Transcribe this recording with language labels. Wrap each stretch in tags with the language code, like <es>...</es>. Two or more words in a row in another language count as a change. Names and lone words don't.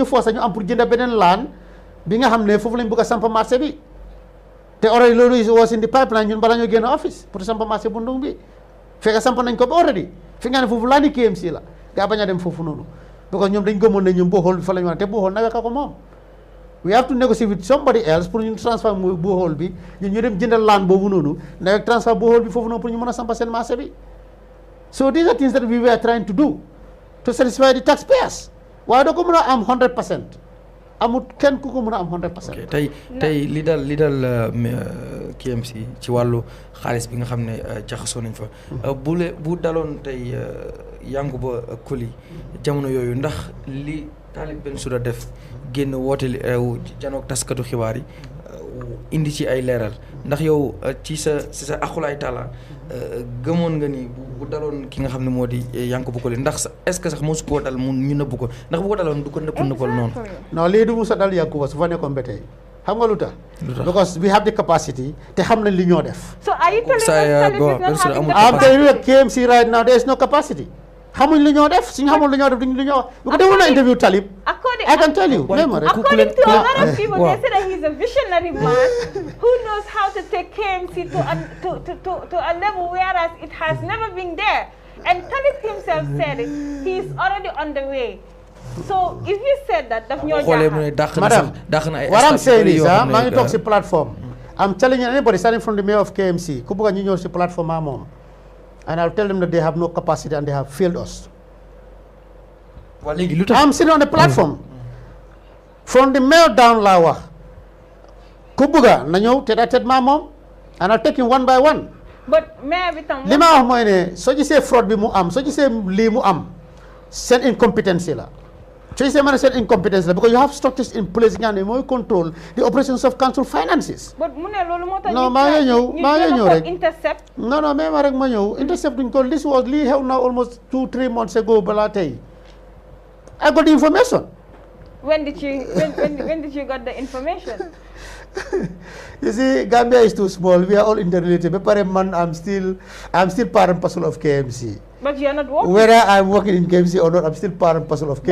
<wo>force ñu am pour jënd beneen laan bi nga xam ne foofu lañ bëgg a samp marché bi te already loolu</wo> <en>was in the pipeline</en> <wo>ñun bala ñoo génn office pour samp marché bu ndung bi fekk samp nañ ko ba already fi nga ne foofu laani KMC la gaa bañ a dem foofu noonu because ñoom dañ gëmoon ne ñun Bohol bi fa la ñu wax te Bohol nawet ka ko moom</wo> <en>we have to negotiate with somebody else</en> <wo>pour ñu transfer Bohol bi ñun ñu dem jëndal laan boobu noonu nawet transfer Bohol bi foofu noonu pour ñu mën a samp seen marché bi</wo> <en>so these are things that we were trying to do to satisfy the taxpayers</en> <wo>waaye doo ko mën a am 100% amut kenn ku ko mën a am 100%. tey li dal KMC ci wàllu xaalis bi nga xam ne jaxasoo nañ fa. bu daloon tey Yankuba Koli jamono yooyu ndax li Talib Bensouda def génn woote janoog taskatu xibaar yi indi ci ay leeral ndax yow ci sa akulaay taala gëmoon nga ni bu daloon ki nga xam ne moo di Yankuba Koli ndax</wo> <fr>est-ce que</fr> <wo>sax mosu koo dal mu ñu nëbb ko ndax bu ko daloon du ko nëppal noonu. non lii du musa dal Yankuba su fa nekkoon ba tey xam nga lu tax.</wo> <en>because we have the capacity</en> <wo>te xam nañ li ñoo def.</wo> <en>so are you telling us I'm telling you KMC right now there is no capacity.</en> <wo>xamuñ li ñoo def suñu xamul li ñoo def duñ li ñoo wax. bu ko defoon na interview Talib.</wo> <en>I can tell you. According to a lot of people, they say that he's a visionary man who knows how to take KMC to a level whereas it has never been there. And Talib himself said it. He's already on the way. So if you said that,</en> <wo>daf ñoo jaaxal.</wo> <en>Madam, what I'm saying is,</en> <wo>maa ngi toog si platform.</wo> <en>I'm telling you, anybody starting from the mayor of KMC,</en> <wo>ku bëgg ñu ñëw si platform moom.</wo> <en>And I'll tell them that they have no capacity and they have failed us. I'm sitting on the platform. From the mayor down</en> <wo>laa wax ku bëgga na ñëw</wo> <fr>tête à tête</fr> <wo>maa moom</wo> <en>and I'll take him one by one.</en> <wo>But mayor bi tam li ma wax mooy ne soo gisee fraude bi mu am soo gisee lii mu am seen incompetence la soo gisee ma ne seen incompetence la</wo> <en>because you have structures in place</en> <wo>nga ne mooy</wo> <en>control the operations of council finances.</en> <wo>But mu ne loolu moo tax non maa ngi ñëw rek intercept.</wo> <fr>non mais</fr> <wo>ma rek ma ñëw intercept duñ ko lii xew na</wo> <en>almost 2-3 months ago</en> <wo>balaa tey</wo> <en>I got the information. When did you got the information? You see, Gambia is too small. We are all interrelated. But I'm still part and parcel of KMC. But you're not working. Whether I'm working in KMC or not, I'm still part and parcel of KMC.</en>